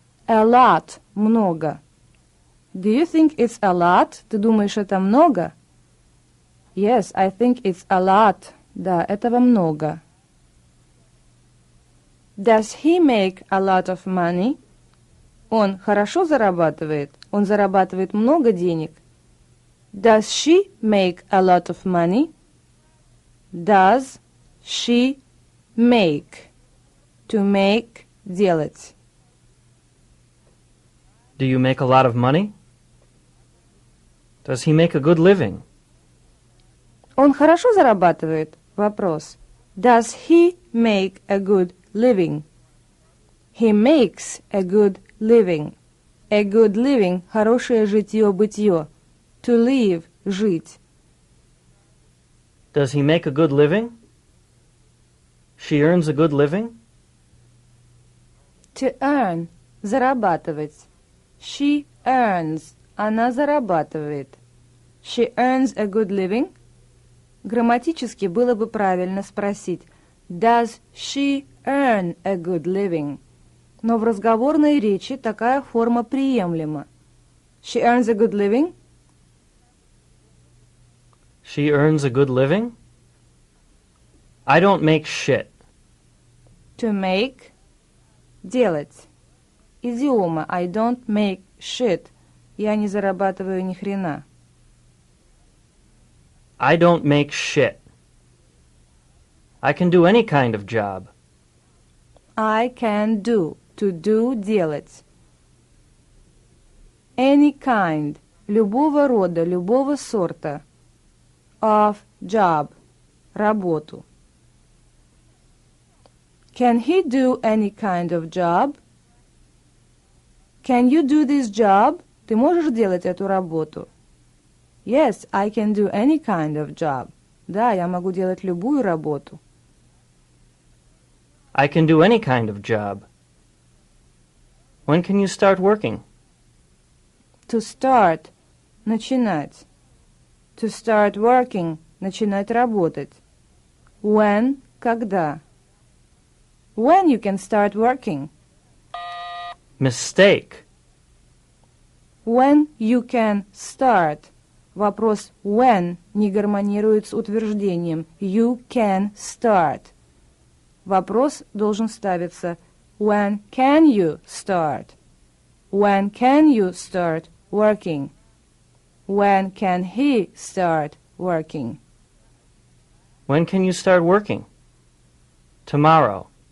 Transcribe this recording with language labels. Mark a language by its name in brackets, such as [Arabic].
[English] A lot – много. Do you think it's a lot? [Russian] Ты думаешь, это много? [English] Yes, I think it's a lot. [Russian] Да, этого много. [English] Does he make a lot of money? [Russian] Он хорошо зарабатывает. Он зарабатывает много денег. [English] Does she make a lot of money? Does she make? To make – делать. Do you make a lot of money? Does he make a good living? [Russian] Он хорошо зарабатывает? Вопрос. [English] Does he make a good living? He makes a good living. A good living – [Russian] хорошее житье-бытие. [English] To live – жить. Does he make a good living? She earns a good living? To earn – зарабатывать. She earns – [Russian] она зарабатывает. [English] She earns a good living? [Russian] Грамматически было бы правильно спросить [English] Does she earn a good living? [Russian] Но в разговорной речи такая форма приемлема. [English] She earns a good living? She earns a good living? I don't make shit. To make – [Russian] делать. Идиома [English] I don't make shit [Russian] Я не зарабатываю ни хрена. [English] I don't make shit. I can do any kind of job. I can do. To do – делать. Any kind [Russian] – любого рода, любого сорта. [English] Of job – работу. Can he do any kind of job? Can you do this job? [Russian] Ты можешь делать эту работу? [English] Yes, I can do any kind of job. [Russian] Да, я могу делать любую работу. [English] I can do any kind of job. When can you start working? To start – начинать. To start working – [Russian] начинать работать. [English] When – когда. When you can start working? Mistake. When you can start. [Russian] Вопрос when не гармонирует с утверждением [English] you can start. [Russian] Вопрос должен ставиться [English] when can you start? When can you start working? When can he start working? When can you start working? Tomorrow.